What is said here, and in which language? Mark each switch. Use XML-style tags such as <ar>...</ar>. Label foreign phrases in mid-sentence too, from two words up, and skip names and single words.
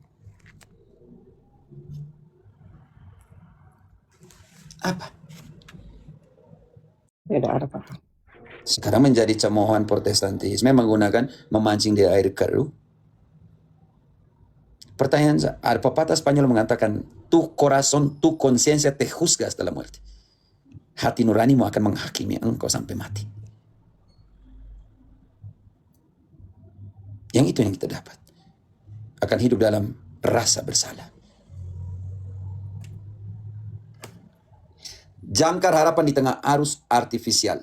<id>Apa? Tidak ada apa. Sekarang menjadi cemoohan Protestantisme menggunakan memancing di air keruh. Pertanyaan, ada pepatah Spanyol mengatakan,</id> <es>tu corazón, tu conciencia te juzga hasta la muerte.</es> <id>Hati nuranimu akan menghakimi engkau sampai mati. Yang itu yang kita dapat. Akan hidup dalam rasa bersalah. Jangkar harapan di tengah arus artifisial.</id>